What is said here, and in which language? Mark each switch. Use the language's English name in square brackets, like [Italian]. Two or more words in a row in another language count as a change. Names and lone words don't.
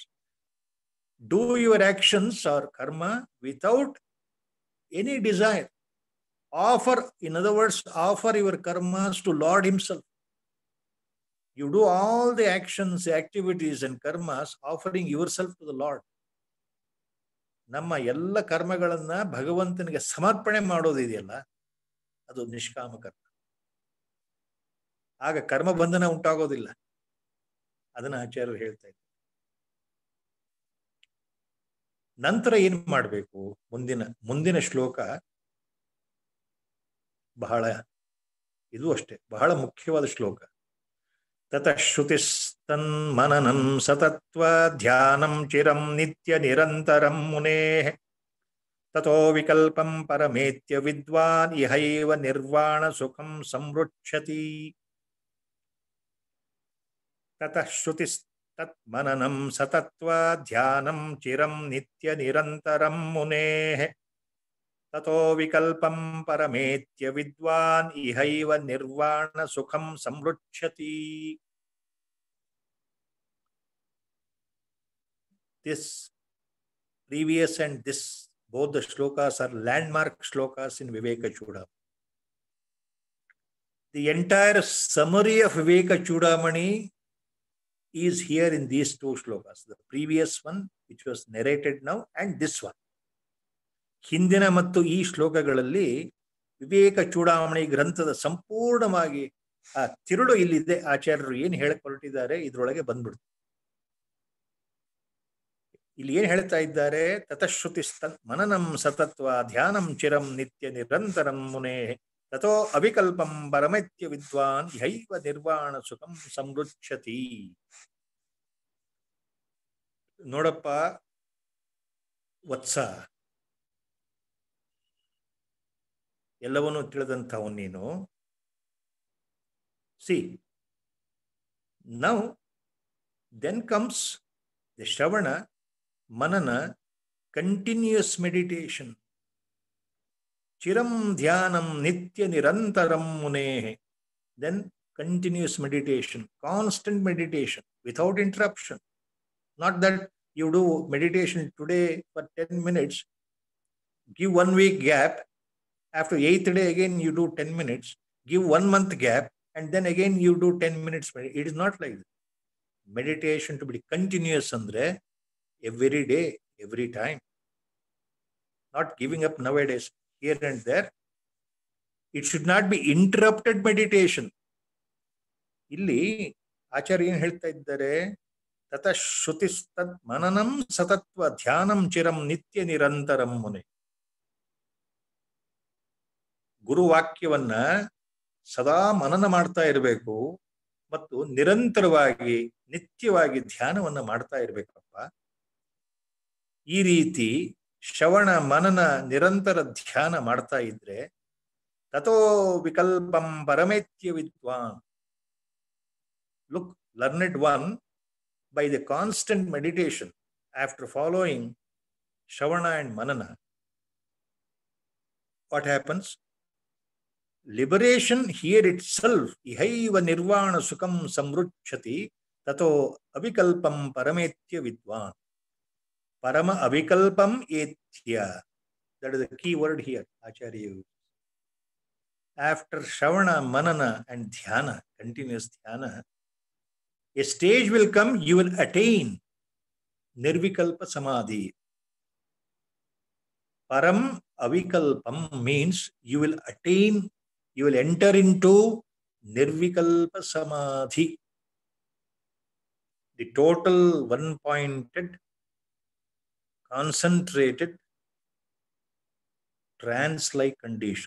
[English] Do your actions or karma without any desire. Offer, in other words, offer your karmas to Lord Himself. You do all the actions, activities and karmas offering yourself to the Lord. [Kannada] ನಮ್ಮ ಎಲ್ಲ ಕರ್ಮಗಳನ್ನ ಭಗವಂತನಿಗೆ ಸಮರ್ಪಣೆ ಮಾಡೋದಿದೆಯಲ್ಲ, ಅದು ನಿಷ್ಕಾಮ ಕರ್ಮ. ಆಗ ಕರ್ಮ ಬಂಧನ ಉಂಟಾಗೋದಿಲ್ಲ. ಅದನ್ನ ಆಚಾರ್ಯರು ಹೇಳ್ತಾ ಇದ್ದಾರೆ. ನಂತರ ಏನ್ ಮಾಡಬೇಕು? ಮುಂದಿನ ಶ್ಲೋಕ ಬಹಳ, ಇದು ಅಷ್ಟೇ ಬಹಳ ಮುಖ್ಯವಾದ ಶ್ಲೋಕ. [Sanskrit] ತತಃ ಶ್ರುತಿಸ್ತನ್ ಮನನಂ ಸತತ್ವ ಧ್ಯಾನಂ ಚಿರಂ ನಿತ್ಯ ನಿರಂತರಂ ಮುನೇಃ ತತೋ ವಿಕಲ್ಪಂ ಪರಮೇತ್ಯ ವಿದ್ವಾನ್ ಇಹೈವ ನಿರ್ವಾಣ ಸುಖಂ ಸಂವೃಚ್ಛತಿ. ತತಃ ಶ್ರುತಿಸ್ತತ್ ಮನನಂ ಸತತ್ವ ಧ್ಯಾನಂ ಚಿರಂ ನಿತ್ಯ ನಿರಂತರಂ ಮುನೇಃ ತತೋ ವಿಕಲ್ಪಂ ಪರಮೇತ್ಯ ವಿದ್ವಾನ್ ಇಹೈವ ನಿರ್ವಾಣ ಸುಖಂ ಸಂವೃಚ್ಛತಿ. [English] This previous and this, both the shlokas are landmark shlokas in Viveka Chudamani. The entire summary of Viveka Chudamani is here in these two shlokas. The previous one, which was narrated now, and this one. [Kannada] ಹಿಂದಿನ ಮತ್ತು ಈ ಶ್ಲೋಕಗಳಲ್ಲಿ ವಿವೇಕ ಚೂಡಾಮಣಿ ಗ್ರಂಥದ ಸಂಪೂರ್ಣವಾಗಿ ಆ ತಿರುಳು ಇಲ್ಲಿದೆ. ಆಚಾರ್ಯರು ಏನ್ ಹೇಳಕ್ ಹೊರಟಿದ್ದಾರೆ ಇದ್ರೊಳಗೆ ಬಂದ್ಬಿಡ್ತು. ಇಲ್ಲಿ ಏನ್ ಹೇಳ್ತಾ ಇದ್ದಾರೆ? [Sanskrit] ತತಶ್ರುತಿ ಮನನಂ ಸತತ್ವ ಧ್ಯಾನಂ ಚಿರಂ ನಿತ್ಯ ನಿರಂತರಂ ಮುನೇ ತಥೋ ಅವಿಕಲ್ಪಂ ಪರಮೇತ್ಯ ವಿದ್ವಾನ್ ಯೈವ ನಿರ್ವಾಣ ಸುಖಂ ಸಮೃಚ್ಛತಿ. [Kannada] ನೋಡಪ್ಪ ವತ್ಸ, ಎಲ್ಲವನ್ನೂ ತಿಳಿದಂಥವು ನೀನು. [English] See, now then comes the Shravana, Manana, continuous meditation. [Sanskrit] चिरं ध्यानं नित्य निरन्तरं मुनेः. [English] Then continuous meditation, constant meditation, without interruption. Not that you do meditation today for 10 minutes, give 1 week gap, after 8th day again you do 10 minutes, give 1 month gap, and then again you do 10 minutes. It is not like that. Meditation to be continuous andre every day, every time. Not giving up nowadays, here and there. It should not be interrupted meditation. [Kannada] Illi ಆಚಾರ್ಯ ಏನು ಹೇಳ್ತಾ ಇದ್ದಾರೆ? [Sanskrit] ತತಃ ಶ್ರುತಿಸ್ತತ್ ಮನನಂ ಸತತ್ವ ಧ್ಯಾನಂ ಚಿರಂ ನಿತ್ಯ ನಿರಂತರಂ ಮುನೆ. [Kannada] ಗುರುವಾಕ್ಯವನ್ನ ಸದಾ ಮನನ ಮಾಡ್ತಾ ಇರಬೇಕು ಮತ್ತು ನಿರಂತರವಾಗಿ ನಿತ್ಯವಾಗಿ ಧ್ಯಾನವನ್ನ ಮಾಡ್ತಾ ಇರಬೇಕಪ್ಪ. ಈ ರೀತಿ ಶ್ರವಣ ಮನನ ನಿರಂತರ ಧ್ಯಾನ ಮಾಡ್ತಾ ಇದ್ರೆ [Sanskrit] ತಥೋ ವಿಕಲ್ಪಂ ಪರಮೇತ್ಯ ವಿದ್ವಾನ್, [English] Look, learned one, by the constant meditation, after following Shravana and Manana, what happens? Liberation here itself, [Sanskrit] इहैव निर्वाण सुखं समृच्छति, ततो अविकल्पं परमेत्य विद्वान्. परम अविकल्पं एत्य. [English] That is the key word here, Acharya used. After Shravana, Manana, and Dhyana, continuous Dhyana, a stage will come, you will attain Nirvikalpa Samadhi. Param avikalpam means you will attain, you will enter into Nirvikalpa Samadhi, the total one-pointed, concentrated, trance-like condition.